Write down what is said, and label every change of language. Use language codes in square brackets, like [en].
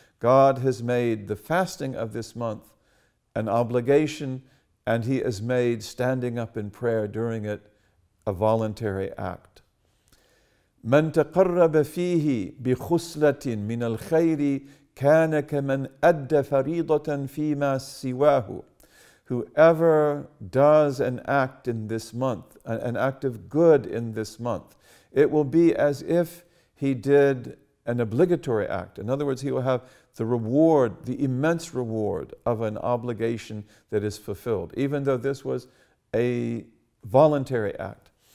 [en] God has made the fasting of this month an obligation, and He has made standing up in prayer during it a voluntary act. [ar] من تقرب فيه بخصلة من الخير كان كمن أدى فريضة فيما سواه. [en] Whoever does an act in this month, an act of good in this month, it will be as if he did an obligatory act. In other words, he will have the reward, the immense reward of an obligation that is fulfilled, even though this was a voluntary act.